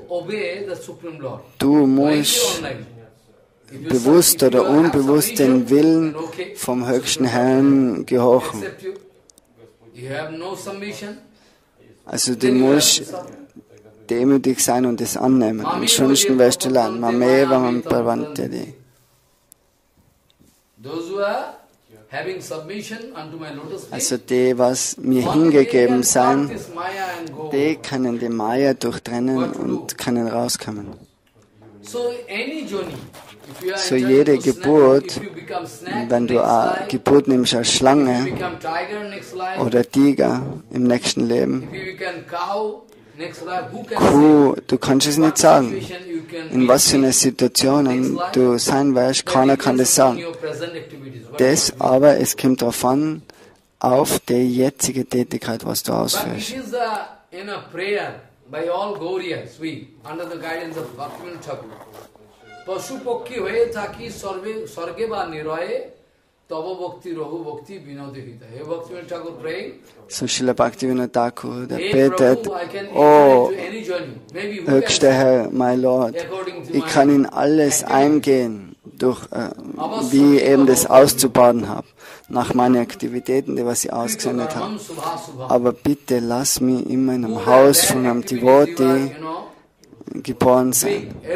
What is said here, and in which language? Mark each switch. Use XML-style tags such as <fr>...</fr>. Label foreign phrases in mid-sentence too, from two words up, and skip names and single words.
<de>Du musst bewusst oder unbewusst den Willen vom höchsten Herrn gehorchen. Also du musst demütig sein und es annehmen. Ansonsten wirst du lernen.</de> <sa>मामेव मां प्रपद्यन्ते.</sa> <de>Also die, was mir hingegeben sein, die können die Maya durchtrennen und können rauskommen. So jede Geburt, wenn du eine Geburt nimmst als Schlange oder Tiger im nächsten Leben, Kuh, du kannst es nicht sagen. In was für einer Situation du sein wirst, keiner kann das sagen. Das aber, es kommt darauf an, auf die jetzige Tätigkeit, was du ausführst.</de> <en>in a prayer by all Gauriyas, we, under the guidance of Bhaktivinoda Thakur,</en> <bn>পশু পক্ষী হয়ে থাকি স্বর্গে বা নিরয়ে, তব ভক্তি রহু ভক্তি বিনোদ হিয়ে.</bn> <en>Hey Bhaktivinoda Thakur praying.</en> <de>So Srila Bhaktivinoda Thakur, der betet, oh, höchster Herr,</de> <en>my Lord,</en> <de>ich kann in alles eingehen, durch, wie ich eben das auszubaden habe, nach meinen Aktivitäten, die was ich ausgesendet habe. Aber bitte lass mich immer in einem Haus von einem Devotee geboren sein.</de>